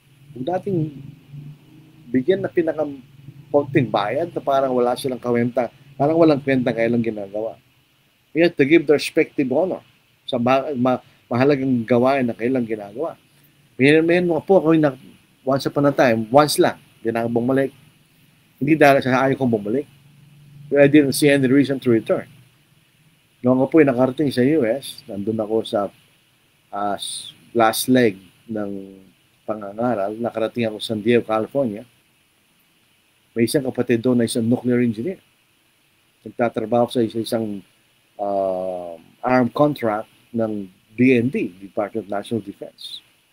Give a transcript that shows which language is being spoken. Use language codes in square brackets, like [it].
[tl] Kung dating bigyan na pinaka-konting bayad na parang wala silang kawenta, parang walang kwenta kailang ginagawa. [en] We have to give the respective honor sa mahalagang gawain na kailang ginagawa. [tl] May mga po ako once upon a time, once lang, hindi na ako bumalik. Hindi dahil sa ayaw kong bumalik. [en] But I didn't see any reason to return. [tl] Noong ako po ay nakarating sa US, nandun ako sa last leg ng pangangaral, nakarating ako sa San Diego, California. May isang kapatid doon na isang nuclear engineer. Nagtatrabaho sa isang armed contract ng DND, Department of National Defense.